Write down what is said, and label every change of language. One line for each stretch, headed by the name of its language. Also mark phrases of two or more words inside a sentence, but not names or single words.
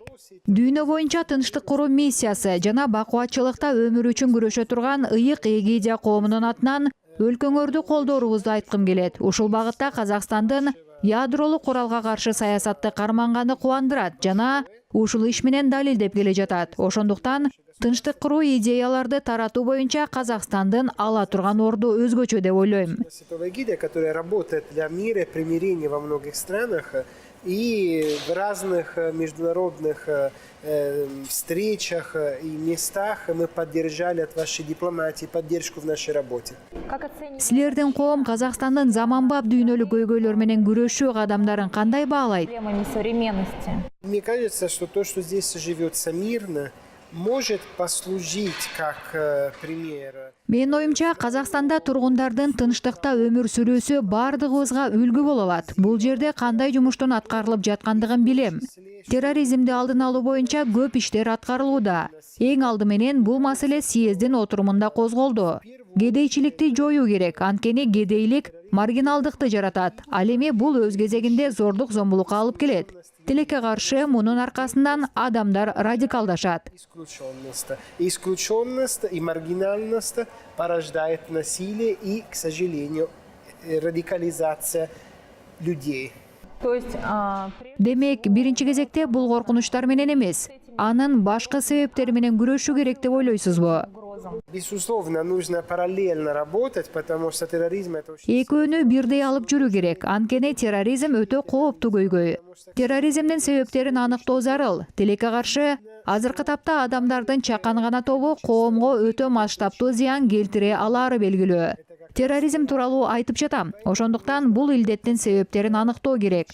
Kyrgyz: Дүйнө боюнча тынчтык куруу миссиясы жана бакубатчылыкта өмүр үчүн күрөшө турган ыйык эгидия коомунун атынан өлкөңөрдү колдоорубузду айткым келет. Ушул багытта Казакстандын ядролук куралга каршы саясатты карманганы кубандырат жана ушул иш менен далилдеп келе жатат. Ошондуктан тынчтык куруу идеяларды таратуу боюнча Казакстандын ала турган орду өзгөчө деп ойлойм.
Russian: Которая работает для мира и примирения во многих странах и в разных международных встречах и местах мы поддержали от вашей дипломатии поддержку в нашей работе.
Kyrgyz: Силердин коом Казакстандын заманбап дүйнөлүк көйгөйлөр менен күрөшүү кадамдарын кандай баалайт?
Russian: Мне кажется, что то, что здесь живется мирно, может послужить как пример.
Kyrgyz: Мен оюмча, Казакстанда тургундардын тынчтыкта өмүр сүрүүсү бардыгыбызга үлгү боло алат. Бул жерде кандай жумуштун аткарылып жаткандыгын билем. Терроризмди алдын алуу боюнча көп иштер аткарылууда. Эң алды менен бул маселе съездин отурумунда козголду. Кедейчиликти жоюу керек, анткени кедейлик маргиналдыкты жаратат. Ал эми бул өз кезегинде зордук зомбулукка алып келет. Тилекке каршы мунун аркасынан адамдар радикалдашат.
Russian: Исключенность и маргинальность порождает насилие и, к сожалению, радикализация людей.
Kyrgyz: Демек, биринчи кезекте бул коркунучтар менен эмес, анын башка себептери менен күрөшүү керек деп ойлойсузбу?
Russian: Безусловно, нужно параллельно работать, потому что терроризм это очень...
Kyrgyz: Экөөнү бирдей алып жүрүү керек, анткени терроризм өтө кооптуу көйгөй. Терроризмдин себептерин аныктоо зарыл. Тилекке каршы, азыркы тапта адамдардын чакан гана тобу коомго өтө масштабтуу зыян келтире алаары белгилүү. Терроризм тууралуу айтып жатам. Ошондуктан бул илдеттин себептерин аныктоо керек.